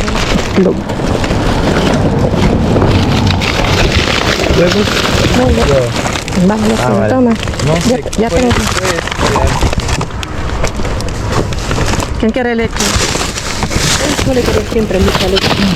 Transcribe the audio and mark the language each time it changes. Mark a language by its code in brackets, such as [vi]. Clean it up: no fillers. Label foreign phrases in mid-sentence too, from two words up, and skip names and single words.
[es] Log. ¿Huevos? [tl] Bahala Ah, ko. [es] vale. [tl] Tama. [es] No, Ya tengo. ¿Quién quiere leche? No le querés siempre mucha leche.